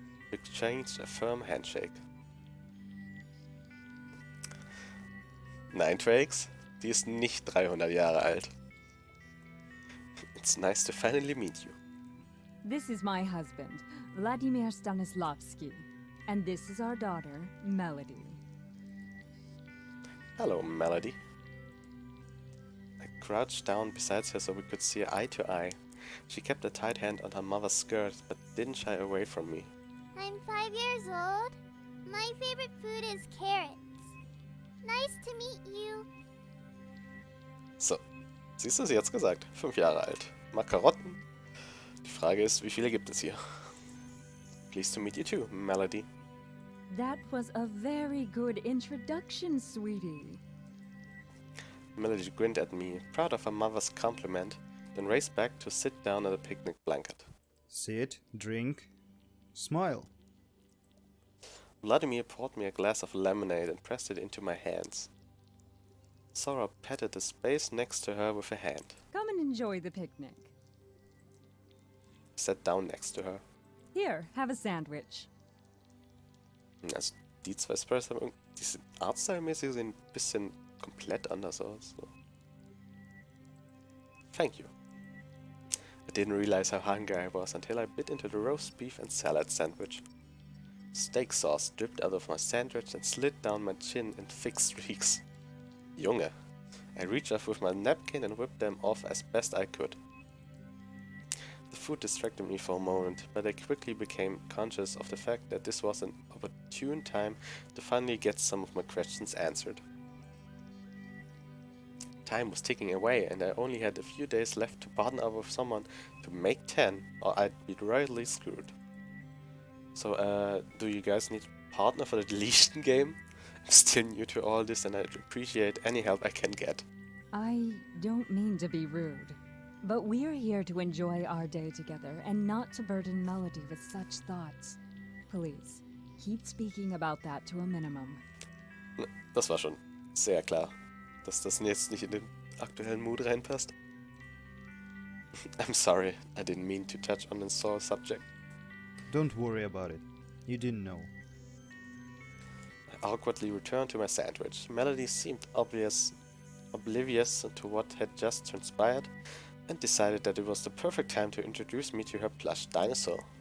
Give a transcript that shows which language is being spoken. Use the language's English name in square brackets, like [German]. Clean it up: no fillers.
[English] We exchanged a firm handshake. [German] Nein, Trakes, die ist nicht 300 Jahre alt. [English] It's nice to finally meet you. This is my husband, Vladimir Stanislavski, and this is our daughter, Melody. Hello, Melody. I crouched down beside her so we could see eye to eye. She kept a tight hand on her mother's skirt, but didn't shy away from me. I'm 5 years old. My favorite food is carrots. Nice to meet you. [German] So, siehst du, sie hat's gesagt. 5 Jahre alt. Mag Karotten. Die Frage ist, wie viele gibt es hier? [English] Pleased to meet you too, Melody. That was a very good introduction, sweetie. Melody grinned at me, proud of her mother's compliment, then raced back to sit down on the picnic blanket. Sit, drink, smile. Vladimir poured me a glass of lemonade and pressed it into my hands. Sora patted the space next to her with a hand. Come and enjoy the picnic. I sat down next to her. Here, have a sandwich. [German] Also, die zwei Sprays haben diese Artstyle-mäßig sehen ein bisschen komplett anders aus. So. [English] Thank you. I didn't realize how hungry I was until I bit into the roast beef and salad sandwich. Steak sauce dripped out of my sandwich and slid down my chin in thick streaks. [German] Junge. [English] I reached up with my napkin and whipped them off as best I could. The food distracted me for a moment, but I quickly became conscious of the fact that this was an opportune time to finally get some of my questions answered. Time was ticking away, and I only had a few days left to partner up with someone to make 10, or I'd be royally screwed. So, do you guys need a partner for the deletion game? I'm still new to all this, and I'd appreciate any help I can get. I don't mean to be rude, but we're here to enjoy our day together and not to burden Melody with such thoughts. Please, keep speaking about that to a minimum. [German] Das war schon sehr klar, dass das jetzt nicht in den aktuellen Mood reinpasst. [English] I'm sorry, I didn't mean to touch on a sore subject. Don't worry about it. You didn't know. I awkwardly returned to my sandwich. Melody seemed oblivious to what had just transpired and decided that it was the perfect time to introduce me to her plush dinosaur.